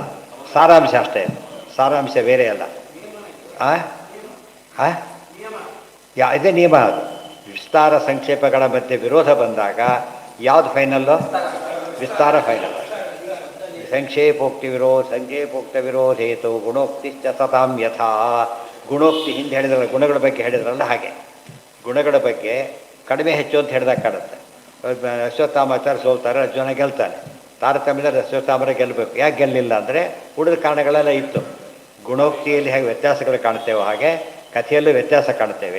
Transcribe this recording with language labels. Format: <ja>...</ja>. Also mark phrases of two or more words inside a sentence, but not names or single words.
<kn>ಸಾರಾಂಶ ಅಷ್ಟೇ, ಸಾರಾಂಶ ಬೇರೆ ಅಲ್ಲ. ಇದೇ ನಿಯಮ. ಅದು ವಿಸ್ತಾರ ಸಂಕ್ಷೇಪಗಳ ಮಧ್ಯೆ ವಿರೋಧ ಬಂದಾಗ ಯಾವುದು ಫೈನಲ್ಲು? ವಿಸ್ತಾರ ಫೈನಲ್.</kn> <sa>ಸಂಕ್ಷೇಪೋಕ್ತ ವಿರೋಧೇತು ಗುಣೋಕ್ತಿಶ್ಚ ಸತಾಂ ಯಥಾ.</sa> <kn>ಗುಣೋಕ್ತಿ ಹಿಂದೆ ಹೇಳಿದ್ರಲ್ಲ, ಗುಣಗಳ ಬಗ್ಗೆ ಹೇಳಿದ್ರಲ್ಲ, ಹಾಗೆ ಗುಣಗಳ ಬಗ್ಗೆ ಕಡಿಮೆ ಹೆಚ್ಚು ಅಂತ ಹೇಳಿದಾಗ ಕಾಣುತ್ತೆ. ಅಶ್ವತ್ಥಾಮಾಚಾರ್ಯ ಸೋಲ್ತಾರೆ, ಅರ್ಜುನ ಗೆಲ್ತಾನೆ. ತಾರತಮ್ಯದಲ್ಲಿ ಅಶ್ವತ್ಥಾಮರ ಗೆಲ್ಲಬೇಕು. ಯಾಕೆ ಗೆಲ್ಲಿಲ್ಲ ಅಂದರೆ ಉಳಿದ ಕಾರಣಗಳೆಲ್ಲ ಇತ್ತು. ಗುಣೋಕ್ತಿಯಲ್ಲಿ ಹೇಗೆ ವ್ಯತ್ಯಾಸಗಳು ಕಾಣ್ತೇವೋ ಹಾಗೆ ಕಥೆಯಲ್ಲೂ ವ್ಯತ್ಯಾಸ ಕಾಣ್ತೇವೆ.</kn>